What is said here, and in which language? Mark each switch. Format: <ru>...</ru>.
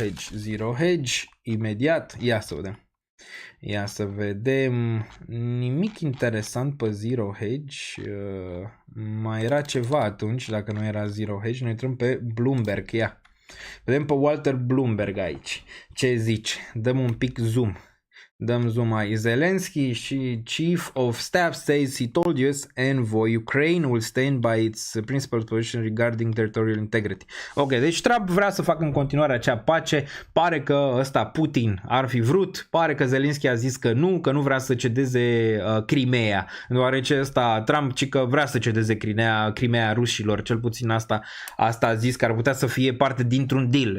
<ro>Zero Hedge, imediat, ia să vedem, nimic interesant pe Zero Hedge, mai era ceva atunci, dacă nu era Zero Hedge, noi intrăm pe Bloomberg, ia, vedem pe Walter Bloomberg aici, ce zici, dăm un pic zoom. Dăm zoom aici.</ro> <en>Zelensky</en> <ro>și</ro> <en>Chief of Staff says he told US envoy Ukraine will stand by its principal position regarding territorial integrity.</en> <ro>Ok, deci Trump vrea să facă în continuare acea pace. Pare că ăsta Putin ar fi vrut. Pare că Zelensky a zis că nu vrea să cedeze Crimea. Deoarece ăsta Trump ci că vrea să cedeze Crimea rușilor. Cel puțin asta a zis că ar putea să fie parte dintr-un deal.</ro>